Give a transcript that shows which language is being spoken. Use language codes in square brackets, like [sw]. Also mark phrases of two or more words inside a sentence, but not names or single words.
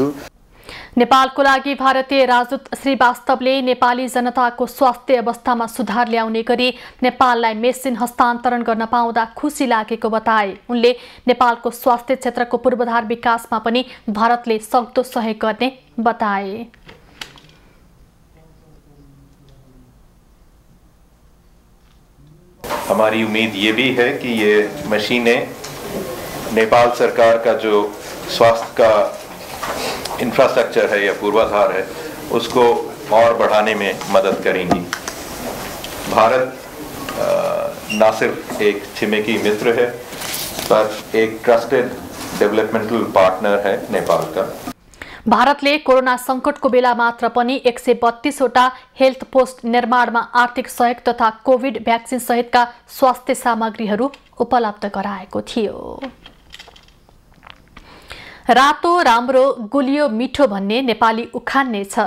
[ne] नेपालको लागि भारतीय राजदूत श्रीवास्तवले नेपाली जनताको स्वास्थ्य अवस्थामा सुधार ल्याउने गरी नेपाललाई मेसिन हस्तान्तरण गर्न पाउँदा खुसी लागेको बताए। उनले नेपालको स्वास्थ्य क्षेत्रको पूर्वाधार विकासमा पनि भारतले सक्दो सहयोग गर्ने बताए। [hi] हमारी उम्मीद ये भी है कि ये मशीनें नेपाल सरकार का जो स्वास्थ्य का इंफ्रास्ट्रक्चर है या पूर्वाधार है उसको और बढ़ाने में मदद करेंगी। भारत न सिर्फ एक छिमेकी मित्र है पर एक [en] trusted developmental partner [hi] है नेपाल का। [ne] भारतले कोरोना संकटको बेला मात्र पनि 132 वटा हेल्थ पोस्ट निर्माणमा आर्थिक सहयोग तथा कोभिड भ्याक्सिन सहितका स्वास्थ्य सामग्रीहरू उपलब्ध गराएको थियो। रातो राम्रो गुलियो मिठो भन्ने नेपाली उखान नै छ।